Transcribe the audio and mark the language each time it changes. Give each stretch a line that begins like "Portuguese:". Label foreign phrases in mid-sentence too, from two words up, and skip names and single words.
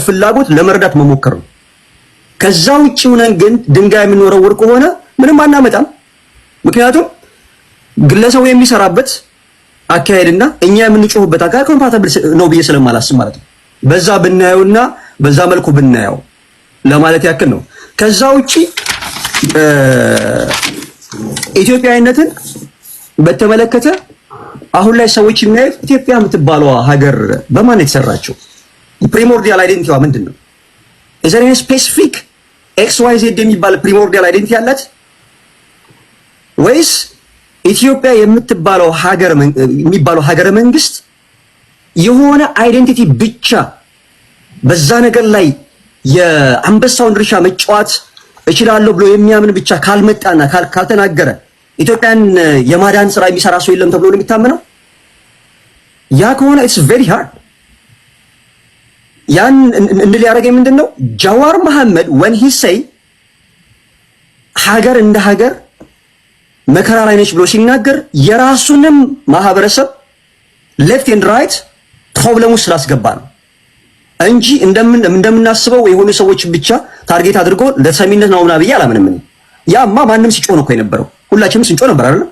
Amharic: ፍላጎት ለመረዳት መሞከር ነው። ከዛ ውጪ ሆነን ግን ድንጋይ የምንወረውር ከሆነ ምንም አናመጣም። ምክንያቱም ግለሰቡ የሚሰራበት አካሄድና እኛ የምንጮህበት አካሄድ ኮምፓቲብል ነው ብዬ ስለማላስብ ማለት ነው። በዛ ብናየውና በዛ መልኩ ብናየው ለማለት ያክል ነው። ከዛ ውጪ ኢትዮጵያዊነትን በተመለከተ አሁን ላይ ሰዎች የሚያዩት ኢትዮጵያ የምትባለው ሀገር በማን የተሰራችው
English: primordial identity
Amharic: ምንድነው?
English: is there any specific XYZ
Amharic: የሚባል
English: primordial identity
Amharic: ያላት ወይስ ኢትዮጵያ የምትባለው ሀገረ መንግስት የሆነ አይደንቲቲ ብቻ በዛ ነገር ላይ የአንበሳውን ድርሻ መጫወት እችላለሁ ብሎ የሚያምን ብቻ ካልመጣና ካልተናገረ ኢትዮጵያን የማዳን ስራ የሚሰራ ሰው የለም ተብሎ ነው የሚታመነው? ያ ከሆነ
English: it's very hard።
Amharic: ያን እንድል ያደረገኝ ምንድነው ጃዋር መሐመድ
English: when he say
Amharic: ሀገር እንደ ሀገር መከራ ላይ ነች ብሎ ሲናገር የራሱንም ማህበረሰብ
English: left and right problem
Amharic: ውስጥ ስላስገባ ነው። እንጂ እንደምናስበው የሆኑ ሰዎች ብቻ ታርጌት አድርጎ ለሰሚነት ነው ምናምን ብዬ አላምንም። ያማ ማንም ሲጮህ ነው እኮ የነበረው፣ ሁላችንም ስንጮህ ነበር አይደል?